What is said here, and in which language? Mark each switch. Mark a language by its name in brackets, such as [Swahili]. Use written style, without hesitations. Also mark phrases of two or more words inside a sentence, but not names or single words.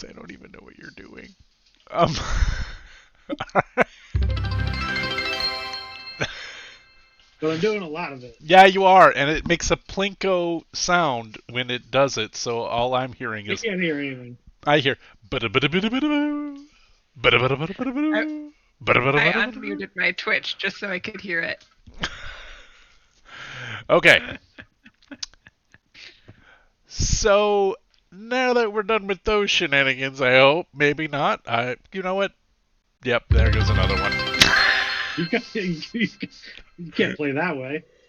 [English] I don't even know what you're doing. But I'm doing a lot of it. Yeah, you are, and it makes a plinko sound when it does it. So all I'm hearing I is can't hear anything. I hear bada-bada-bada-bada-bada, bada-bada-bada-bada-bada, I bada-bada-bada-bada-bada. unmuted my Twitch just so I could hear it. Okay. So now that we're done with those shenanigans, I hope, maybe not. You know what? Yep, there goes another one. You can't play that way.